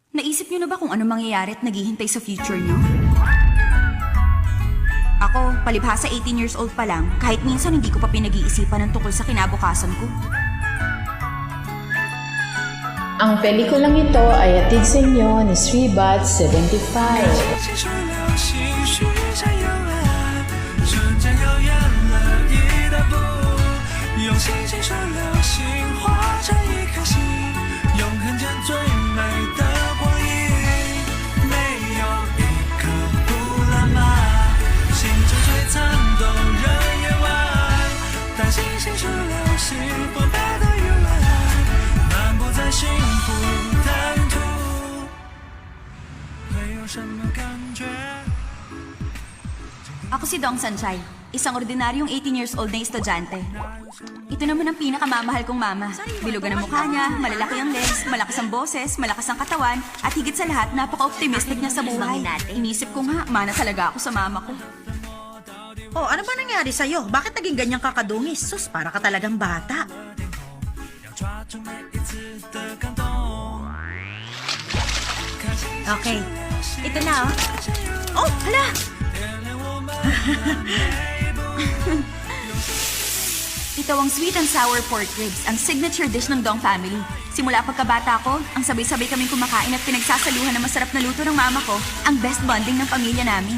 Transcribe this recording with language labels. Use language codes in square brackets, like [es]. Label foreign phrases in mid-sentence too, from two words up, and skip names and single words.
[tl] Naisip niyo na ba kung ano mangyayari at naghihintay sa future niyo? Ako, palibhasa [en] 18 years old [tl] pa lang, kahit minsan hindi ko pa pinag-iisipan ng tungkol sa kinabukasan ko. Ang pelikulang ito ay hatid sa inyo ni Sribat 75. [zh] 细说流星许下幽暗，瞬间又远了一大步。用星星说流星化成一颗心，永恒间最美的光阴。没有一刻不浪漫，星辰璀璨动人夜晚。当星星说流星博大的幽暗，漫步在幸福坦途。会有什么感觉？ [tl] Ako si Dong Sanchay, isang ordinaryong [en] 18 years old [tl] na estudyante. Ito naman ang pinakamamahal kong mama. Bilugan ang mukha niya, malalaki ang legs, malakas ang boses, malakas ang katawan, at higit sa lahat, napaka-optimistic niya sa buhay. Inisip ko nga, mana talaga ako sa mama ko. Oh, ano ba nangyari sa'yo? Bakit naging ganyang kakadungis? Sus, para ka talagang bata. [zh] 要抓住每一次的感动。 [tl] Okay, ito na oh. Oh, hala! Ito ang [en] sweet and sour pork ribs, [tl] ang [en] signature dish [tl] ng Dong family. Simula pagkabata ko, ang sabay-sabay kaming kumakain at pinagsasaluhan ng masarap na luto ng mama ko, ang [en] best bonding [tl] ng pamilya namin.